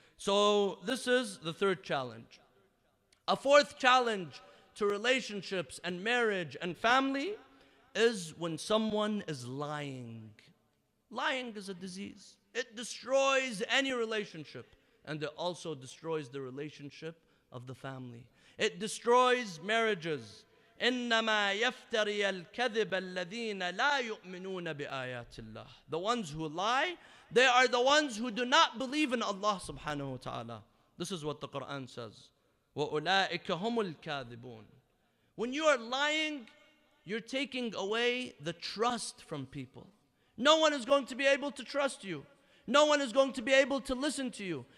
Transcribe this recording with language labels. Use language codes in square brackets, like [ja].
[en] So this is the third challenge. A fourth challenge to relationships and marriage and family is when someone is lying. Lying is a disease. It destroys any relationship, and it also destroys the relationship of the family. It destroys marriages. [ar] إنما يفتري الكذب الذين لا يؤمنون بآيات الله. [en] The ones who lie, they are the ones who do not believe in Allah subhanahu wa ta'ala. This is what the Quran says. [ar] وَأُولَٰئِكَ هُمُ الْكَاذِبُونَ. [en] When you are lying, you're taking away the trust from people. No one is going to be able to trust you. No one is going to be able to listen to you.